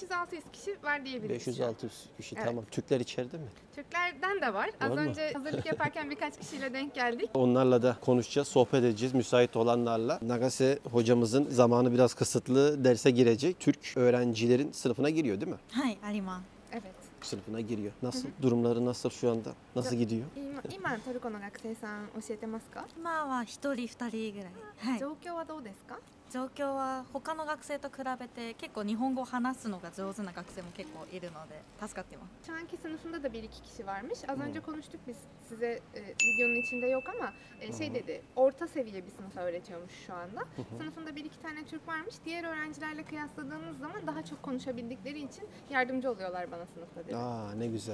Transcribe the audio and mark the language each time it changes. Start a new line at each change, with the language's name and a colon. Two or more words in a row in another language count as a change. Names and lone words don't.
Turkish: 500-600 kişi var diyebiliriz. 500-600 kişi Evet. tamam. Türkler içeride mi? Türklerden de var. Az Var mı? önce hazırlık yaparken birkaç kişiyle denk geldik. Onlarla da konuşacağız, sohbet edeceğiz müsait olanlarla. Nagase hocamızın zamanı biraz kısıtlı, derse girecek. Türk öğrencilerin sınıfına giriyor değil mi?
Japanese: はい、あります。
Turkish: Evet. Sınıfına giriyor. Nasıl? Durumları nasıl şu anda? Nasıl gidiyor?
Japanese: 今トルコの学生さん教えてますか？今は一人二人ぐらい。はい。状況はどうですか？状況は他の学生と比べて結構日本語を話すのが上手な学生も結構いるので助かってます。
Turkish: Şu anki sınıfında da 1-2 kişi varmış. Az önce konuştuk biz size videonun içinde yok ama şey dedi, orta seviye bir sınıfa öğretiyormuş şu anda. Sınıfında 1-2 tane Türk varmış. Diğer öğrencilerle kıyasladığınız zaman daha çok konuşabildikleri için yardımcı oluyorlar bana sınıfta dedi. Aa ne güzel.